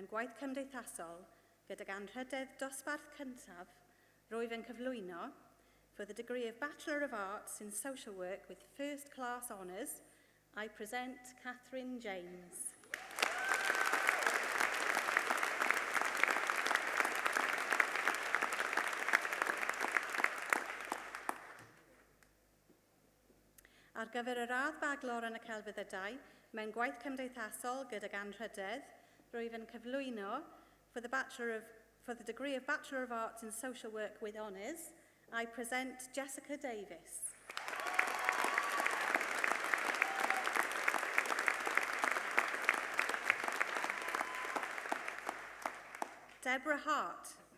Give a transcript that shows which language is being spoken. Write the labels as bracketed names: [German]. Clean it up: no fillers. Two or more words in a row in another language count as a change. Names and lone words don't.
[Welsh] gwaith cymdeithasol gydag anrhydedd dosbarth cyntaf, rwyf yn cyflwyno [English] for the degree of Bachelor of Arts in Social Work with First Class Honours, I present Catherine James. [Welsh] Ar gyfer y radd baglor yn y celfyddydau, mewn gwaith cymdeithasol gydag anrhydedd, rwyf yn cyflwyno [English] for the degree of Bachelor of Arts in Social Work with Honours, I present Jessica Davis. Deborah Hart.